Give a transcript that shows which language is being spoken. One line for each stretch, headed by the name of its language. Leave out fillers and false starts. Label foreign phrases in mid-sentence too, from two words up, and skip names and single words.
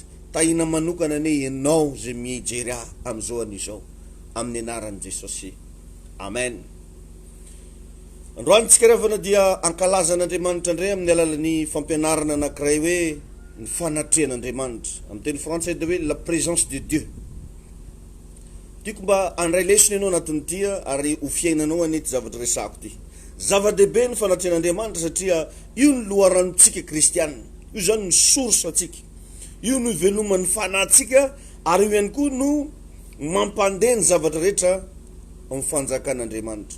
Malagasy: Tahina manokana ny ianao zay mijery amin'izao an'izao amin'ny anaran'i Jesosy. Amen. Androany tsika revana dia ankalazan'Andriamanitra indray amin'ny alalan'ny fampianarana anankiray hoe ny fanatrehan'Andriamanitra. Amin'ny teny frantsay dia hoe
French: la présence de Dieu.
Malagasy: Tiako mba andray lesona ianao anatin'ity ary ho fiainanao an'ity zavatra resako ty. Zava-dehibe ny fanatrehan'Andriamanitra satria io ny loharanontsika kristianina. Io zany ny source atsika. Io no iveloman'ny fanahintsika ary io ihany koa no mampandeha ny zavatra rehetra amin'ny fanjakan'Andriamanitra.